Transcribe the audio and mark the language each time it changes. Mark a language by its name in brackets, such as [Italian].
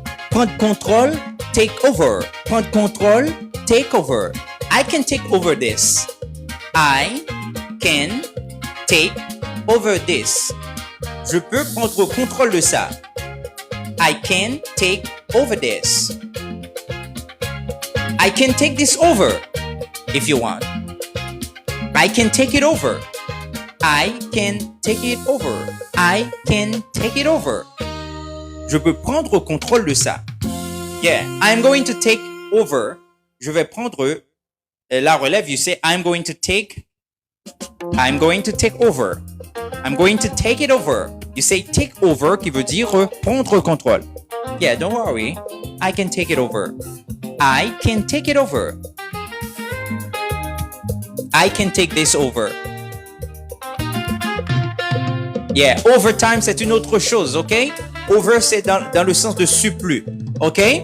[French] Prendre contrôle, [English] take over. [French] Prendre contrôle, take over. [English] I can take over this. I can take over this. [French] Je peux prendre contrôle de ça. [English] I can take over this. I can take this over if you want. I can take it over. I can take it over. I can take it over. [French] Je peux prendre contrôle de ça. [English] Yeah, I'm going to take over. [French] Je vais prendre la relève. [English] You say I'm going to take over. I'm going to take it over. You say take over [French] qui veut dire prendre contrôle. [English] Yeah, don't worry. I can take it over. I can take it over. I can take this over. Yeah, overtime, [French] c'est une autre chose, ok? Over, c'est dans le sens de surplus, ok?